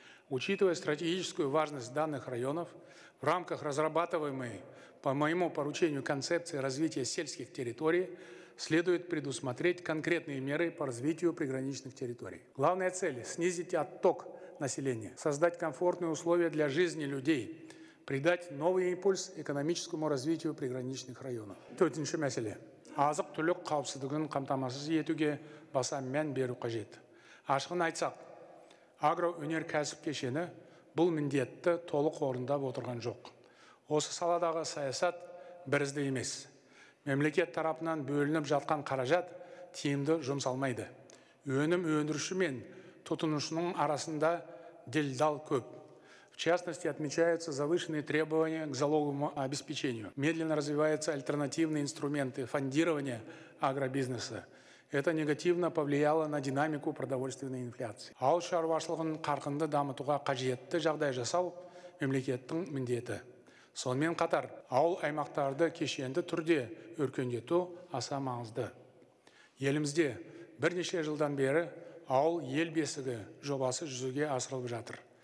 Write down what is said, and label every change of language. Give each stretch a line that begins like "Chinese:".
Russian: Учитывая стратегическую важность данных районов, в рамках разрабатываемой по моему поручению концепции развития сельских территорий следует предусмотреть конкретные меры по развитию приграничных территорий. Главная цель – снизить отток населения, создать комфортные условия для жизни людей, придать новый импульс экономическому развитию приграничных районов.
Kazakh: Төртінші мәселе. Азық-түлік қауіпсіздігін қамтамасыз етуге баса мән беру қажет. Ашығын айтсақ, агроөнеркәсіп кешені бұл міндетті толық орындап отырған жоқ. Осы саладағы саясат бірізді емес. Мемлекет тарапынан бөлініп жатқан қаражат тиімді жұмсалмайды. Өнім өндіруші мен тұтынушының арасында делдал көп.
Russian: В частности, отмечаются завышенные требования к залоговому обеспечению. Медленно развиваются альтернативные инструменты фондирования агробизнеса. Это негативно повлияло на динамику продовольственной инфляции.
Kazakh: Ауыл шаруашылығын қарқынды дамытуға қажетті жағдай жасау мемлекеттің міндеті. Сонымен қатар, ауыл аймақтарды кешенді түрде өркендету аса маңызды. Елімізде бірнеше жылдан бері ауыл ел бесігі жобасы жүзеге асырылып жатыр.